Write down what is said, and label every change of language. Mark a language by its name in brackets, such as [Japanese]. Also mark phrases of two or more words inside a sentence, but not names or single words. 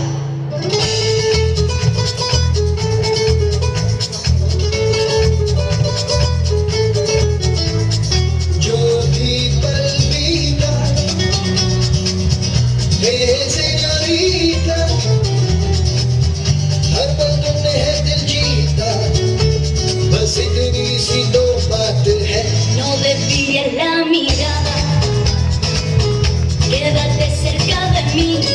[Hindi] जो भी पल बीता हे सेन्योरिटा, हर पल तुमने है दिल जीता, बस इतनी सी दो बात है. [Spanish] No desvíes la mirada, quédate cerca de mí.